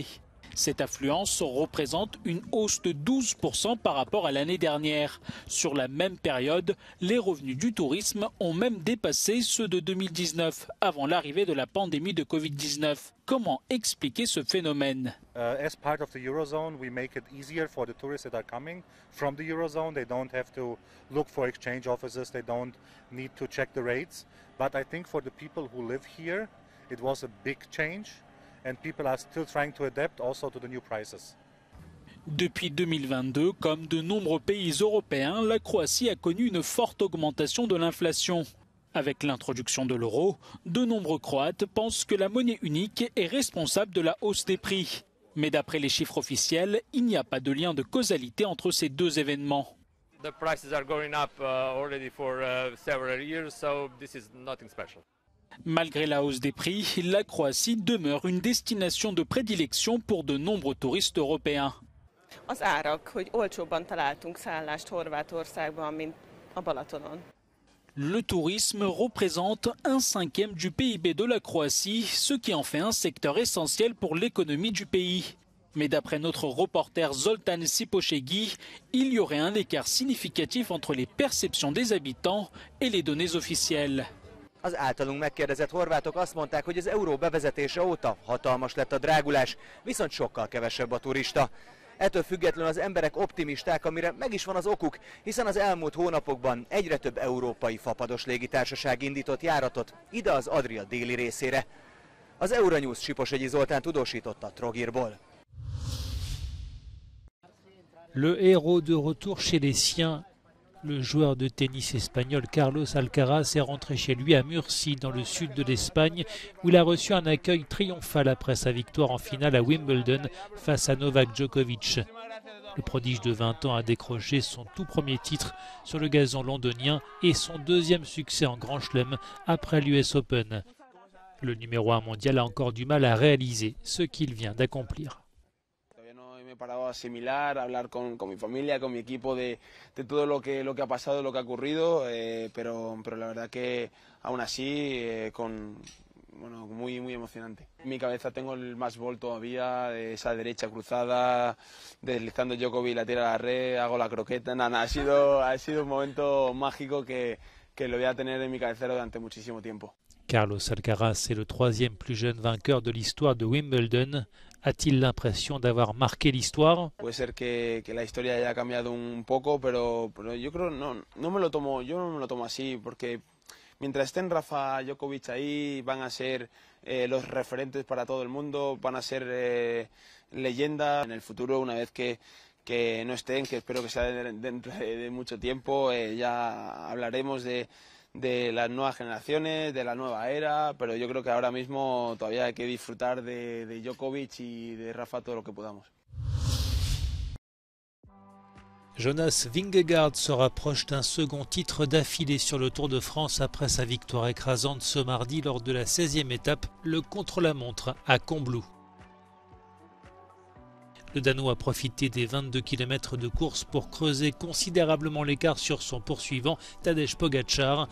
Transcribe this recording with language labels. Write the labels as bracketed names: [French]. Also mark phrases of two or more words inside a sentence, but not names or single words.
[French] Cette affluence représente une hausse de 12% par rapport à l'année dernière. Sur la même période, les revenus du tourisme ont même dépassé ceux de 2019, avant l'arrivée de la pandémie de Covid-19. Comment expliquer ce phénomène? [English] As part of the Eurozone, we make it easier for the tourists that are coming from the Eurozone. They don't have to look for exchange offices. They don't need to check the rates. But I think for the people who live here, it was a big change. And people are still trying to adapt also to the new prices. [French] Depuis 2022, comme de nombreux pays européens, la Croatie a connu une forte augmentation de l'inflation. Avec l'introduction de l'euro, de nombreux Croates pensent que la monnaie unique est responsable de la hausse des prix. Mais d'après les chiffres officiels, il n'y a pas de lien de causalité entre ces deux événements. [English] The prices are going up already for several years, so this is nothing special. [French] Malgré la hausse des prix, la Croatie demeure une destination de prédilection pour de nombreux touristes européens. [Hungarian] Az árak, hogy olcsóbban találtunk szállást Horvátországban, mint a Balatonon. [French] Le tourisme représente 1/5 du PIB de la Croatie, ce qui en fait un secteur essentiel pour l'économie du pays. Mais d'après notre reporter Zoltán Sziposégi, il y aurait un écart significatif entre les perceptions des habitants et les données officielles. [Hungarian] Az általunk megkérdezett horvátok azt mondták, hogy az euró bevezetése óta hatalmas lett a drágulás, viszont sokkal kevesebb a turista. Ettől függetlenül az emberek optimisták, amire meg is van az okuk, hiszen az elmúlt hónapokban egyre több európai fapados légitársaság indított járatot ide az Adria déli részére. Az Euronews Sziposégyi Zoltán tudósította Trogirból. [French] Le héros de retour chez les siens. Le joueur de tennis espagnol Carlos Alcaraz est rentré chez lui à Murcie, dans le sud de l'Espagne, où il a reçu un accueil triomphal après sa victoire en finale à Wimbledon face à Novak Djokovic. Le prodige de 20 ans a décroché son tout premier titre sur le gazon londonien et son deuxième succès en Grand Chelem après l'US Open. Le numéro 1 mondial a encore du mal à réaliser ce qu'il vient d'accomplir. [Spanish] Me he parado a asimilar, a hablar con mi familia, con mi equipo de todo lo que ha pasado, lo que ha ocurrido, pero la verdad que aún así muy emocionante. En mi cabeza tengo el [English] match ball [Spanish] todavía, de esa derecha cruzada, deslizando Djokovic, la tira a la red, hago la croqueta. Ha sido un momento mágico que lo voy a tener en mi cabecera durante muchísimo tiempo. [French] Carlos Alcaraz est le troisième plus jeune vainqueur de l'histoire de Wimbledon. A-t-il l'impression d'avoir marqué l'histoire? [Spanish] Puede ser que la historia haya cambiado un poco, pero yo creo no me lo tomo así, porque mientras estén Rafa, Djokovic ahí, van a ser los referentes para todo el mundo, van a ser leyendas en el futuro, una vez que no estén, que espero que sea dentro de mucho tiempo, ya hablaremos de las nuevas generaciones, de la nueva era, pero yo creo que ahora mismo todavía hay que disfrutar de Djokovic y de Rafa todo lo que podamos. [French] Jonas Vingegaard se rapproche d'un second titre d'affilée sur le Tour de France après sa victoire écrasante ce mardi lors de la 16e étape, le contre-la-montre à Combloux. Le Danois a profité des 22 km de course pour creuser considérablement l'écart sur son poursuivant Tadej Pogačar.